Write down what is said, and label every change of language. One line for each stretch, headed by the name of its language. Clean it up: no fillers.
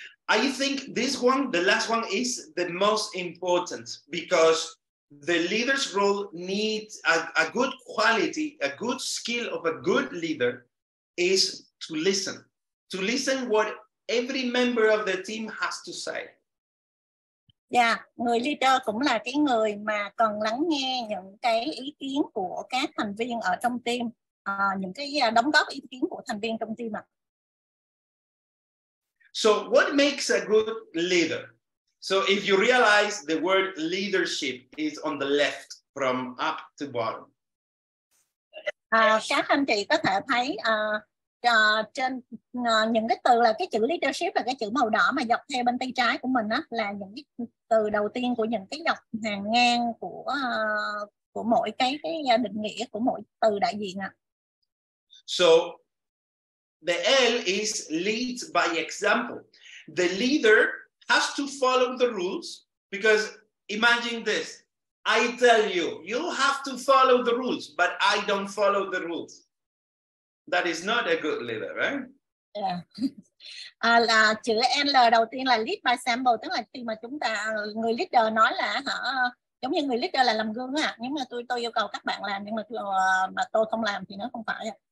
English: I think this one, the last one, is the most important because the leader's role needs a good quality, a good skill of a good leader is to listen what every member of the team has to say.
Vietnamese: Dạ, người leader cũng là cái người mà cần lắng nghe những cái ý kiến của các thành viên ở trong team, những cái đóng góp ý kiến của thành viên trong team ạ.
English: So what makes a good leader? So if you realize the word leadership is on the left from up to bottom.
Vietnamese: Các anh chị có thể thấy trên những cái từ là cái chữ leadership là cái chữ màu đỏ mà dọc theo bên tay trái của mình á, là những cái từ đầu tiên của những cái dọc hàng ngang của mỗi cái định nghĩa của mỗi từ đại diện ạ.
English: So the L is lead by example. The leader has to follow the rules because imagine this. I tell you, you have to follow the rules, but I don't follow the rules. That is not a good leader, right? Yeah.
Vietnamese: Là chữ L đầu tiên là
English: lead by example,
Vietnamese: tức là khi mà chúng ta người leader nói là giống như người leader là làm gương á, nhưng mà tôi yêu cầu các bạn làm nhưng mà tôi không làm thì nó không phải.